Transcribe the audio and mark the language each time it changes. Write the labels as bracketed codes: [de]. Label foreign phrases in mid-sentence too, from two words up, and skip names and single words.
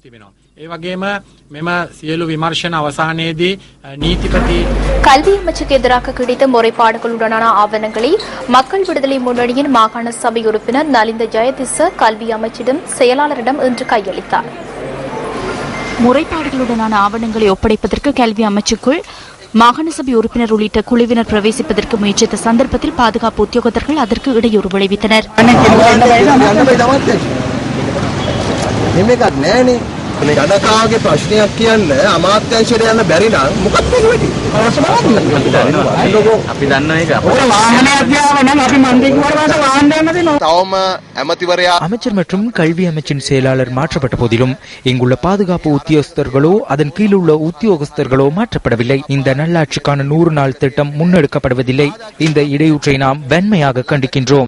[ta] கல்வி அமைச்சுக்கு எதிராக கிடைத்த முறைப்பாடுகளுடனான ஆவணங்களை மக்கள் விடுதலை முன்னணியின் மாகாண சபை உறுப்பினர் நலிந்த ஜெயதிச கல்வி அமைச்சிடம் செயலாளரிடம் இன்று கையளித்தார். முறைப்பாடுகளுடனான ஆவணங்களை ஒப்படைப்பதற்கு கல்வி அமைச்சுக்குள் மாகாண சபை உறுப்பினர் உள்ளிட்ட குழுவினர் பிரவேசிப்பதற்கு முயற்சித்த சந்தர்ப்பத்தில் பாதுகாப்பு உத்தியோகத்தர்கள் அதற்கு இடையூறு விளைவித்தனர். [si] ජනතාවගේ ප්‍රශ්නයක් කියන්න අමාත්‍යංශයට යන්න බැරි නම් මොකක්ද වෙන්නේ? අපි දන්න එක. [ta] அமைச்சர் மற்றும் கல்வி அமைச்சின் செயலாளர் மாற்றப்பட்ட போதிலும் இங்குள்ள பாதுகாப்பு உத்தியோகஸ்தர்களோ அதன் கீழுள்ள உத்தியோகஸ்தர்களோ மாற்றப்படவில்லை. இந்த நல்லாட்சிக்கான 100 நாள் திட்டம் முன்னெடுக்கப்படுவதில்லை. இந்த இடையூற்றை நாம் வன்மையாக கண்டிக்கின்றோம்.